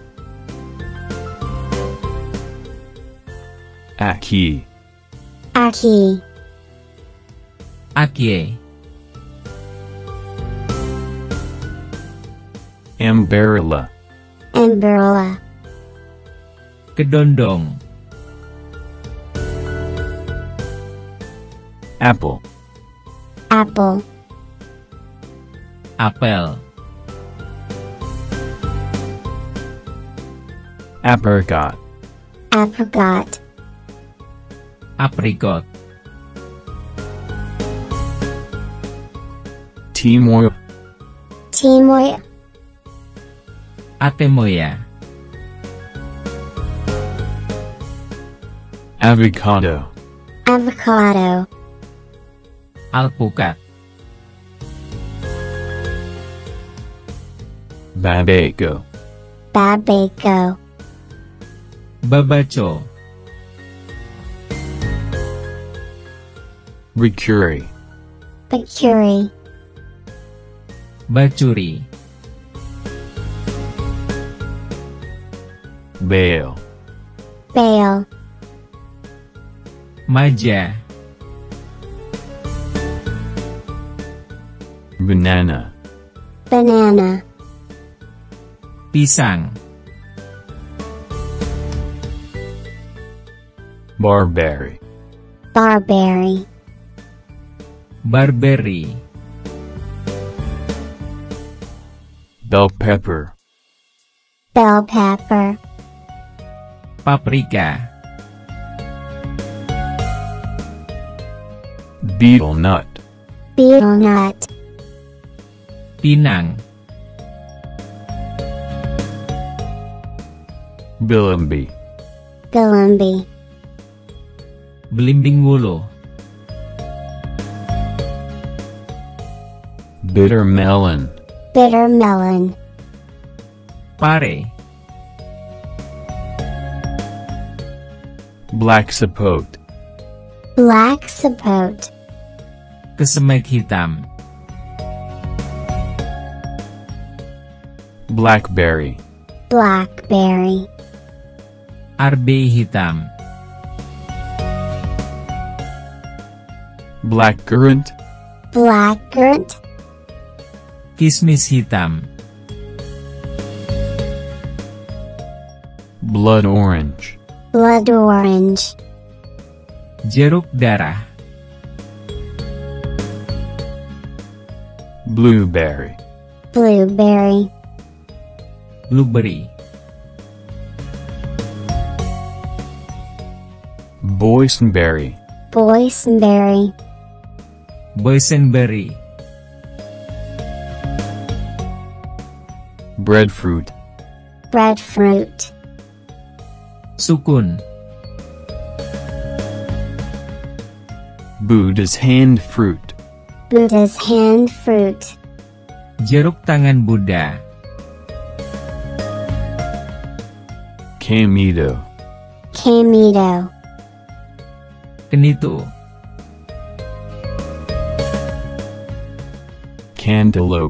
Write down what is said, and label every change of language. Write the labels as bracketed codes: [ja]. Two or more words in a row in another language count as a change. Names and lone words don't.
[en] Aki. Aki. Akie. Amberella. Umbrella. [id] Kedondong. [en] Apple. Apple. [id] Apel. [en] Apricot. Apricot. Apricot. Timoy. Timoy. Atemoya. Avocado. Avocado. [id] Alpukat. [en] Babaco. Babaco. Babaco. Ricuri. Bacuri. Bacuri. Bale. Bale. [id] Maja. [en] Banana. Banana. [id] Pisang. [en] Barberry. Barberry. Barberry. Bell pepper. Bell pepper. [id] Paprika. [en] Beetle nut. Beetle nut. [id] Pinang. [en] Bilimbi. Bilimbi. [id] Belimbing wulu. [en] Bitter melon. Bitter melon. [id] Pare. [en] Black sapote. Black sapote. [id] Kesemek hitam. [en] Blackberry. Blackberry. [id] Arbe hitam. [en] Blackcurrant. Blackcurrant. [id] Kismis hitam. [en] Blood orange. Blood orange. [id] Jeruk darah. [en] Blueberry. Blueberry. Blueberry. Boysenberry. Boysenberry. Boysenberry. Breadfruit. Breadfruit. [id] Sukun. [en] Buddha's hand fruit. Buddha's hand fruit. [id] Jeruk tangan Buddha. [en] Camito. Camito. [id] Kenitu. [en] Cantaloupe.